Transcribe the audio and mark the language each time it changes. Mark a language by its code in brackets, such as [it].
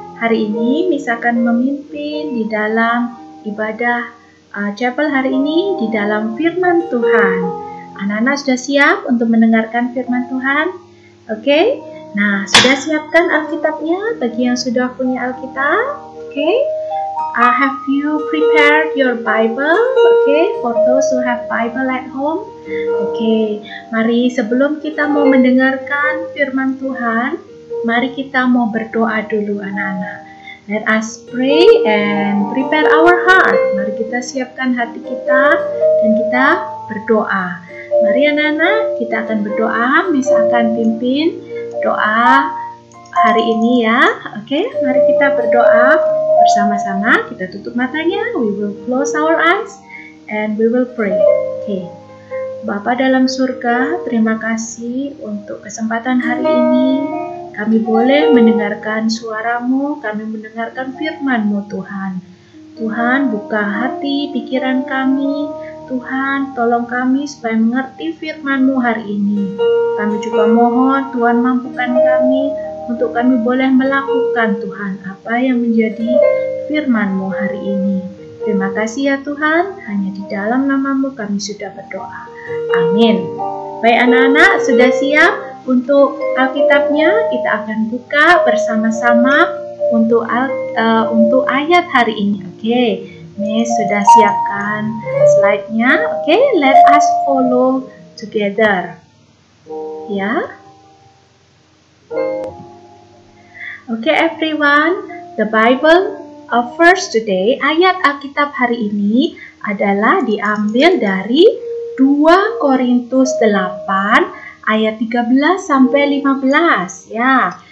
[id] Hari ini Miss akan memimpin di dalam ibadah chapel hari ini di dalam firman Tuhan. Anak-anak sudah siap untuk mendengarkan firman Tuhan? Oke? Nah, sudah siapkan Alkitabnya bagi yang sudah punya Alkitab? Oke? [en] Have you prepared your Bible? Okay, for those who have Bible at home. [id] Okay, mari sebelum kita mau mendengarkan firman Tuhan, mari kita mau berdoa dulu anak-anak. [en] Let us pray and prepare our heart. [id] Mari kita siapkan hati kita dan kita berdoa. Mari anak-anak, kita akan berdoa. Miss akan pimpin doa hari ini ya. Oke, mari kita berdoa bersama-sama. Kita tutup matanya. [en] We will close our eyes and we will pray. [id] Oke. Bapa dalam surga, terima kasih untuk kesempatan hari ini. Kami boleh mendengarkan suara-Mu, kami mendengarkan firman-Mu Tuhan. Tuhan, buka hati, pikiran kami. Tuhan, tolong kami supaya mengerti firman-Mu hari ini. Kami juga mohon Tuhan mampukan kami untuk kami boleh melakukan Tuhan apa yang menjadi firman-Mu hari ini. Terima kasih ya Tuhan, hanya di dalam nama-Mu kami sudah berdoa. Amin. Baik anak-anak, sudah siap untuk Alkitabnya? Kita akan buka bersama-sama untuk ayat hari ini. Oke, Miss sudah siapkan slide-nya. [en] Oke, let us follow together. [id] Ya. [en] Okay everyone, the Bible verse today, [id] ayat Alkitab hari ini adalah diambil dari 2 Korintus 8 ayat 13 sampai 15 ya.